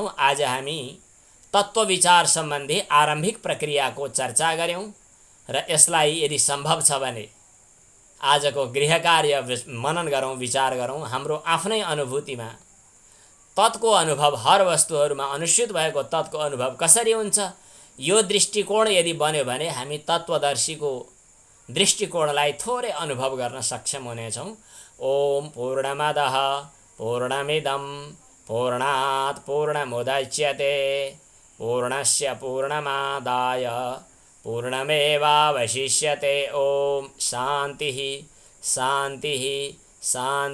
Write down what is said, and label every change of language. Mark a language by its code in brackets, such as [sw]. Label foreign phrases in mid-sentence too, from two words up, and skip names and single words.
[ne] आज हामी तत्त्व विचार सम्बन्धी आरम्भिक प्रक्रियाको चर्चा गऱ्यौँ र यसलाई यदि सम्भव छ भने आजको गृह कार्य मनन गरौँ, विचार गरौँ। हाम्रो आफ्नै अनुभूतिमा तत्को अनुभव, हर वस्तुहरूमा अनुस्यूत भएको तत्को अनुभव कसरी हुन्छ, यो दृष्टिकोण यदि बन्यो भने हामी तत्त्वदर्शीको दृष्टिकोणलाई थोरै अनुभव गर्न सक्षम हुनेछौँ। [sa] ओम पूर्णमदः पूर्णमिदं पूर्णात् पूर्णमुदच्यते पूर्णस्य पूर्णमादाय पूर्णमेवावशिष्यते। ओम शान्तिः शान्तिः शान्तिः।